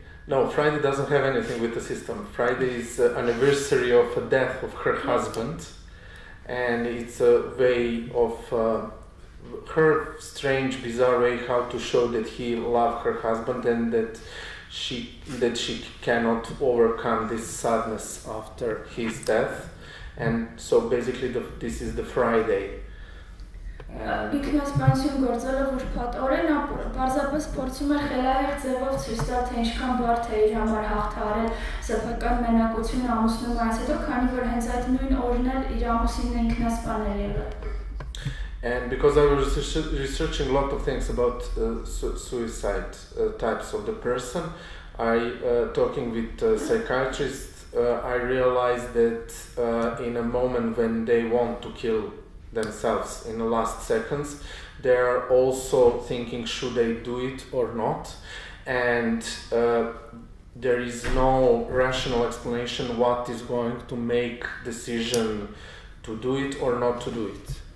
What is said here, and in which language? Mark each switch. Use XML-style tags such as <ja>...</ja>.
<en>No, Friday doesn't have anything with the system. Friday is the anniversary of the death of her husband, and it's a way of her strange, bizarre way how to show that he loved her husband and that she cannot overcome this sadness after his death, and so basically this is the Friday.</en> <hy>Ինքնասպանություն գործելը ուրբաթ օրեն պարզապես փորձում էր խելահեղ ձևով ցույց տալ, թե ինչքան բարդ է իր համար հաղթահարել սեփական մենակությունը ամուսնու այս հետո, քանի որ հենց այդ նույն օրն էլ իր ամուսինն ինքնասպան էր եղել.</hy> <en>And because I was researching a lot of things about suicide types of the person, talking with psychiatrists, I realized that in a moment when they want to kill themselves in the last seconds, they are also thinking should they do it or not, and there is no rational explanation what is going to make decision to do it or not to do it.</en>